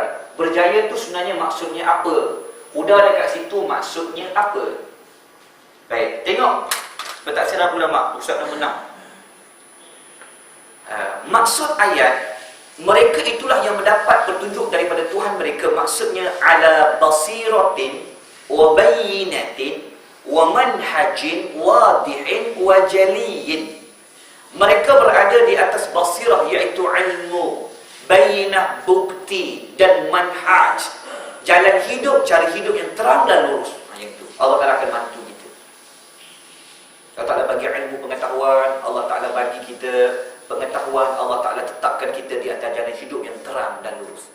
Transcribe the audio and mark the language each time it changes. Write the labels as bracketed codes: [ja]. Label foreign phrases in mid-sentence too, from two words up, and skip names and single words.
[ms] Berjaya tu sebenarnya maksudnya apa? Huda dekat situ maksudnya apa? Baik, tengok pentafsiran ulama pusat nombor 6. Maksud ayat, mereka itulah yang mendapat petunjuk daripada Tuhan mereka. [ar] Maksudnya على بصيرة وبينة ومنهج واضح وجلي. [ms] Mereka berada di atas basirah, iaitu ilmu, bayyinah bukti, dan manhaj, jalan hidup, cara hidup yang terang dan lurus. Yang itu Allah Ta'ala akan bantu kita. Allah Ta'ala bagi ilmu pengetahuan, Allah Ta'ala bagi kita pengetahuan, Allah Ta'ala tetapkan kita di atas jalan hidup yang terang dan lurus.